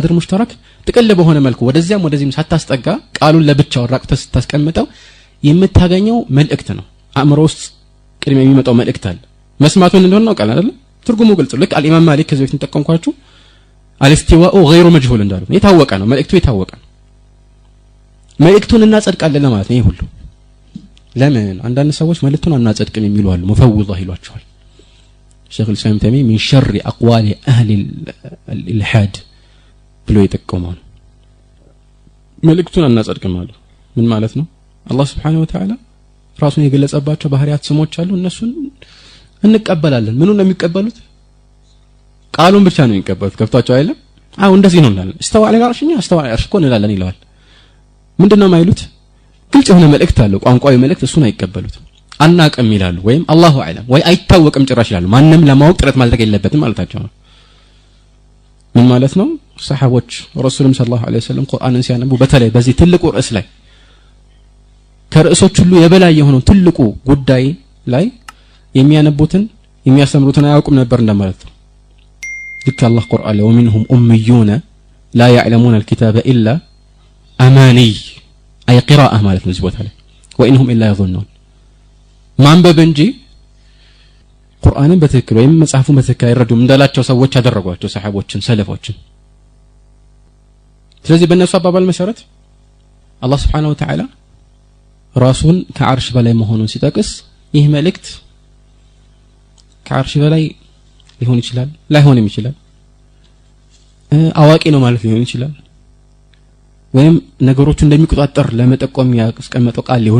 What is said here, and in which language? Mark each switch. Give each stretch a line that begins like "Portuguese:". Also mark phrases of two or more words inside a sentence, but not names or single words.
Arabic: قدر مشترك
Amharic: ጥቅል በሆነ መልኩ ወደዚያም ወደዚህም ሳታስጠጋ ቃሉን ለብቻው ራቅተህ ስታስቀምጠው የምታገኘው መልእክት ነው። አእምሮ ውስጥ ቅድሚያ የሚመጣው መልእክት አለ። መስማቱን እንደሆነ ነው ቃል አይደል? ትርጉሙ ግልጽ። ልክ አልኢማም ማሊክ ከዚህ በፊት ተጠቀምኳችሁ
Arabic: الاستواء غير مجهول
Amharic: እንዳሉ የታወቀ ነው። መልእክቱ የታወቀ ነው። መልእክቱን እናጸድቃለን ለማለት ነው። ይሄ ሁሉ ለምን አንዳንድ ሰዎች መልእክቱን አናጸድቅም የሚሉ አሉ። ሙፈውላህ ይሏቸዋል። ሼክ الإسلام ተይሚ
Arabic: من شر اقوال اهل الالحاد
Amharic: ብሎ የጠቀመው ነው። መልእክቱን አናጸድቅም አሉ። ምን ማለት ነው? አላህ
Arabic: سبحانه وتعالى
Amharic: ራሱን የገለጸባቸው ባህሪያት ስሞች አሉ። እነሱን እንቀበላለን። ምኑን ነው የሚቀበሉት? ቃሉን ብቻ ነው የሚቀበሉት። ገብቷቸው አይደለም? አው እንደዚህ ነው እንላለን።
Arabic: استوى على العرش استوى على العرش
Amharic: እኮ እንላለን ይለዋል። ምንድነው ማይሉት? ግልጽ የሆነ መልእክት አለው። ቋንቋዊ መልእክት እሱን አይቀበሉትም። አናቀም ይላሉ። ወይም
Arabic: الله أعلم
Amharic: ወይ አይታወቅም ጭራሽ ይላሉ። ማንንም ለማወቅ ጥረት ማድረግ የለበትም ማለታቸው ነው። ምን ማለት ነው? ሰሃቦች ረሱልም
Arabic: صلى الله عليه وسلم
Amharic: ቁርአንን ሲያነቡ በተለይ በዚህ ትልቁ ርዕስ ላይ ከርዕሶች ሁሉ የበላይ የሆነው ትልቁ ጉዳይ ላይ የሚያነቡትን የሚያስተምሩትን አያውቁም ነበር እንደማለት ነው። ልክ አላህ ቁርአን ላይ
Arabic: ومنهم أميون لا يعلمون الكتاب إلا أماني أي قراءة
Amharic: ማለት ነው እዚህ ቦታ ላይ
Arabic: وإنهم إلا يظنون
Amharic: ማንበብ እንጂ ቁርአንን በትክክል ወይም መጽሐፉን በትክክል አይረዱም እንዳላቸው ሰዎች ያደረጓቸው ሰሃቦችን ሰለፎችን ስለዚህ በእነሱ አባባል መሰረት አላህ
Arabic: سبحانه وتعالى
Amharic: ራሱን ከአርሽ በላይ መሆኑን ሲጠቅስ ይህ መልእክት ከአርሽ በላይ ሊሆን ይችላል ላይሆንም ይችላል አዋቂ ነው ማለት ሊሆን ይችላል ወይም ነገሮቹ እንደሚቆጣጠር ለመጠቆም ያስቀመጠው ቃል ሊሆን